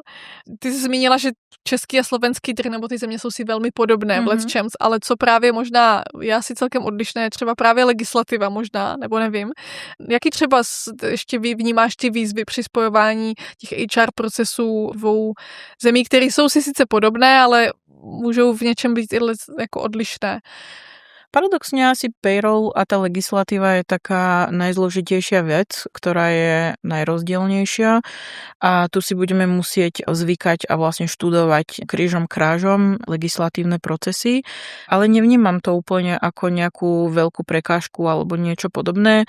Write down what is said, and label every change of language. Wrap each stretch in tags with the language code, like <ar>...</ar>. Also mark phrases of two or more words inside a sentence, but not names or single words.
<cs>Ty jsi zmínila, že český a slovenský trh nebo ty země jsou si velmi podobné v lecčems, ale co právě možná je asi celkem odlišné, je třeba právě legislativa možná, nebo nevím. Jaký třeba ještě vnímáš ty výzvy při spojování těch HR procesů dvou zemí, které jsou si sice podobné, ale můžou v něčem být i jako odlišné?</cs> <sk>Paradoxne asi payroll a tá legislatíva je taká najzložitejšia vec, ktorá je najrozdielnejšia a tu si budeme musieť zvykať a vlastne študovať krížom krážom legislatívne procesy, ale nevnímam to úplne ako nejakú veľkú prekážku alebo niečo podobné.</sk>